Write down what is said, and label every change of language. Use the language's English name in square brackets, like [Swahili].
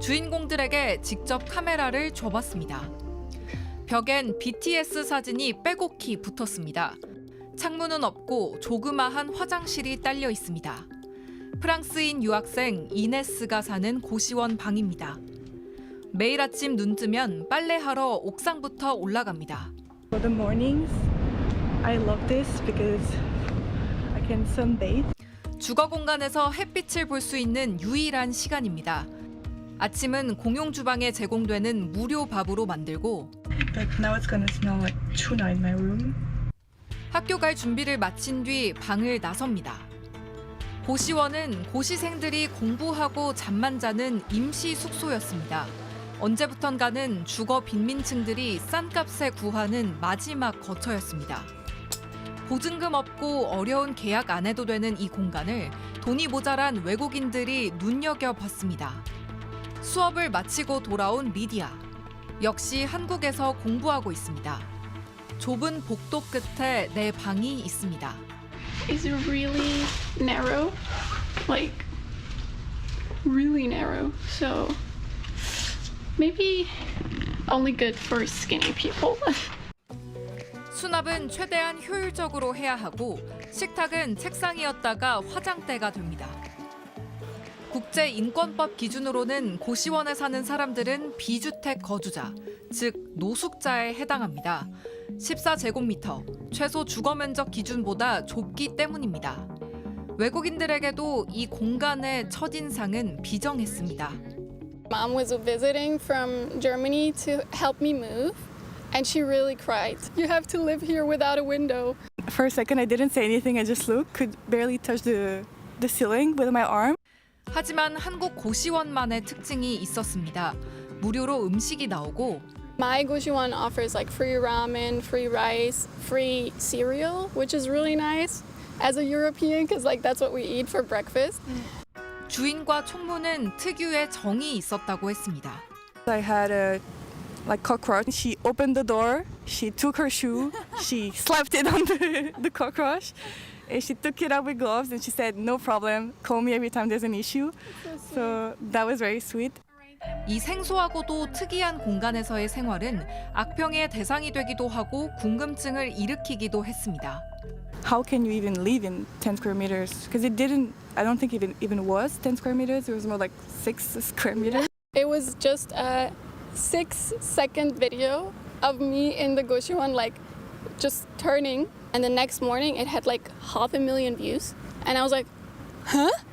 [Korean] 주인공들에게 직접 카메라를 줘봤습니다. 벽엔 BTS 사진이 빼곡히 붙었습니다. 창문은 없고 조그마한 화장실이 딸려 있습니다. 프랑스인 유학생 이네스가 사는 고시원 방입니다. 매일 아침 눈 뜨면 빨래하러 옥상부터 올라갑니다. [English] For the mornings, I love this because I can sunbathe. [Korean] 주거 공간에서 햇빛을 볼 수 있는 유일한 시간입니다. 아침은 공용 주방에 제공되는 무료 밥으로 만들고 [English] But now it's gonna smell like tuna in my room. [Korean] 학교 갈 준비를 마친 뒤 방을 나섭니다. 고시원은 고시생들이 공부하고 잠만 자는 임시 숙소였습니다. 언제부턴가는 주거 빈민층들이 싼 값에 구하는 마지막 거처였습니다. 보증금 없고 어려운 계약 안 해도 되는 이 공간을 돈이 모자란 외국인들이 눈여겨봤습니다. 수업을 마치고 돌아온 리디아. 역시 한국에서 공부하고 있습니다. 좁은 복도 끝에 내 방이 있습니다. [English] Is really narrow, like really narrow. So maybe only good for skinny people. [Korean] 수납은 최대한 효율적으로 해야 하고 식탁은 책상이었다가 화장대가 됩니다. 국제인권법 기준으로는 고시원에 사는 사람들은 비주택 거주자, 즉 노숙자에 해당합니다. 14제곱미터, 최소 주거 면적 기준보다 좁기 때문입니다. 외국인들에게도 이 공간의 첫인상은 비정했습니다. [English] Mom was visiting from Germany to help me move, and she really cried. You have to live here without a window. For a second, I didn't say anything. I just looked, could barely touch the ceiling with my arm. [Korean] 하지만 한국 고시원만의 특징이 있었습니다. 무료로 음식이 나오고 [English] My Goshiwon offers like free ramen, free rice, free cereal, which is really nice as a European because like that's what we eat for breakfast. [Korean] 주인과 총무는 특유의 정이 있었다고 했습니다. [English] I had a cockroach. She opened the door. She took her shoe. She slapped it on the cockroach. And she took it out with gloves and she said, "No problem. Call me every time there's an issue." So that was very sweet. [Korean] 이 생소하고도 특이한 공간에서의 생활은 악평의 대상이 되기도 하고 궁금증을 일으키기도 했습니다. [English] How can you even live in 10 square meters? Because I don't think it even was 10 square meters. It was more like 6 square meters. It was just a 6-second video of me in the Goshiwon like just turning, and the next morning it had like 500,000 views, and I was like, huh?